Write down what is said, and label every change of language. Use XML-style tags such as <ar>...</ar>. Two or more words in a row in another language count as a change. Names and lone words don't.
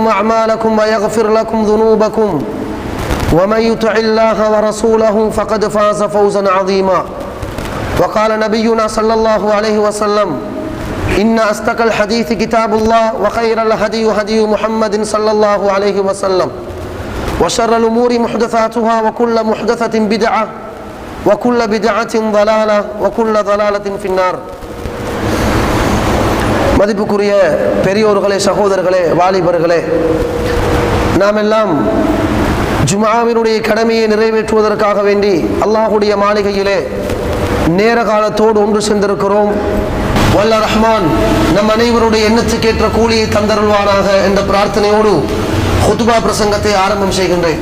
<ar>أعمالكم ويغفر لكم ذنوبكم ومن يطع الله ورسوله فقد فاز فوزا عظيما وقال نبينا صلى الله عليه وسلم إن أصدق الحديث كتاب الله وخير الهدي هدي محمد صلى الله عليه وسلم وشر الأمور محدثاتها وكل محدثة بدعة وكل بدعة ضلالة وكل ضلالة في النار.</ar> <ta>மதிப்புக்குரிய பெரியோர்களே, சகோதரர்களே, வாலிபர்களே, நாம் எல்லாம் ஜும்ஆவினுடைய கடமையை நிறைவேற்றுவதற்காக வேண்டி அல்லாஹுடைய மாளிகையிலே நேர காலத்தோடு ஒன்று சென்றிருக்கிறோம். வல்ல ரஹ்மான் நம் அனைவருடைய எண்ணத்துக்கேற்ற கூலியை தந்தருள்வானாக என்ற பிரார்த்தனையோடு ஹுத்பா பிரசங்கத்தை ஆரம்பம் செய்கின்றேன்.</ta>